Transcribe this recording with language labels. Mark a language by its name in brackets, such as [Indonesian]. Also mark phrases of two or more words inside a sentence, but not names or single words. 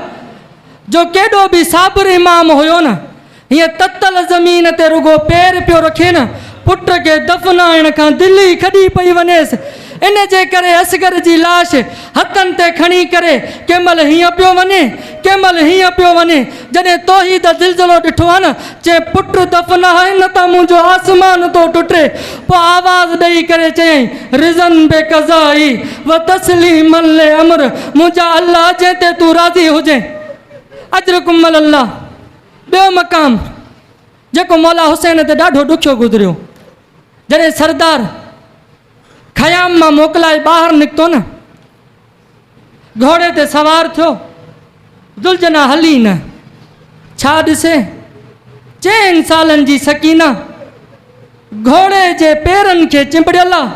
[Sindhi] जो केॾो बि साबिर इमाम हुयो न, हीअं ततल ज़मीन ते रुगो पैर पियो रखे न, पुट खे दफ़नाइण खां दिलि ई खड़ी पई वञेसि। इन जे करे असगर जी लाश हथनि ते खणी करे कंहिं महिल हीअं पियो वञे, कंहिं महिल हीअं पियो वञे। जॾहिं तोहीद ज़िलज़िलो ॾिठो आहे न, चए पुट दफ़नाए न त मुंहिंजो आसमान थो टुटे। पोइ आवाज़ ॾेई करे चयईं [Arabic] رضًا بقضائه وتسليمًا لأمره, [Sindhi] मुंहिंजा अल्लाह जंहिं ते तूं राज़ी हुजे। [Arabic] أجركم الله. [Sindhi] ॿियो मक़ाम जेको मौला हुसैन ते ॾाढो ॾुखियो गुज़रियो, जॾहिं सरदार ख़याम मां मोकिलाए ॿाहिरि निकितो न, घोड़े ते सवार थियो, दुलजना हली न, छा ॾिसे 4 सालनि जी सकीना घोड़े जे पेरनि खे चिंबड़ियल आहे।